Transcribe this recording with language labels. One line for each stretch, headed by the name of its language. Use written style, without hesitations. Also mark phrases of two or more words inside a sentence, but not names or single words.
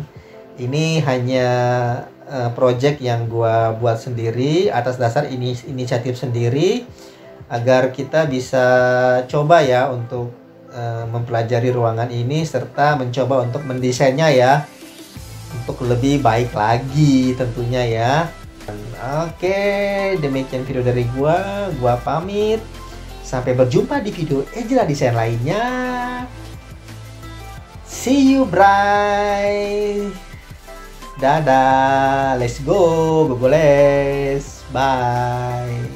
Indonesian: Ini hanya project yang gua buat sendiri atas dasar inisiatif sendiri, agar kita bisa coba ya untuk mempelajari ruangan ini serta mencoba untuk mendesainnya ya, untuk lebih baik lagi tentunya ya. Oke, demikian video dari gua pamit. Sampai berjumpa di video Ejra Design lainnya.
English: See you, bye. Dadah, let's go, gogoles, bye.